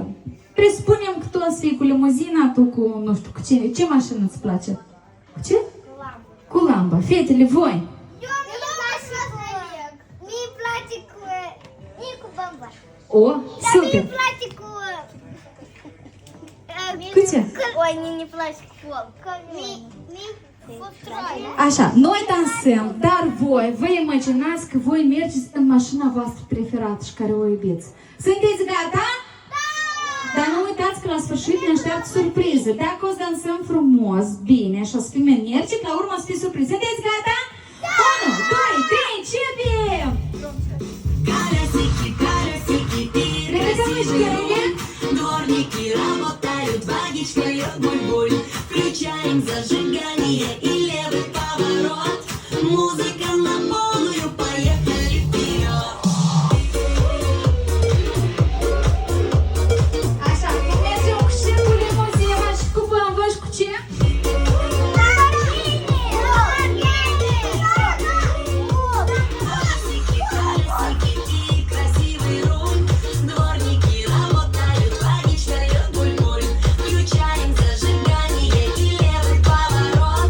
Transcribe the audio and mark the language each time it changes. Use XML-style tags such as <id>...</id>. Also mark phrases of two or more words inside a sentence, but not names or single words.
<ro>Presupunem că tu o să fii cu limuzina, tu cu, nu știu, cu cine. Ce mașină îți place? Cu ce? Cu lamba. Fetele, voi? Mie place cu bomba. O, Dar super. mie place cu... Cu ce?</ro> <ru>Ой, мне не</ru> <ro>place cu foc. Mie Așa, noi dansăm, dar voi vă imaginați că voi mergeți în mașina voastră preferată și care o iubiți. Sunteți gata? Da! Dar nu uitați că la sfârșit ne așteaptă surpriză. Dacă o să dansăm frumos, bine și o să fim energici, la urmă o să fie surpriză. Sunteți gata? Da! 1, 2, 3, începem! Repetăm mișcările.</ro> <ru>Дворники работают, водичка льет буль-буль. Включаем зажигание и левый поворот. Музыка на полную, поехали вперед.</ru> <ro>Așa, mergem cu ce? Cu limuzina și cu bamba și cu ce?</ro> <ru>Красивый руль. Дворники работают, водичка льет буль-буль. Включаем зажигание и левый поворот.</ru>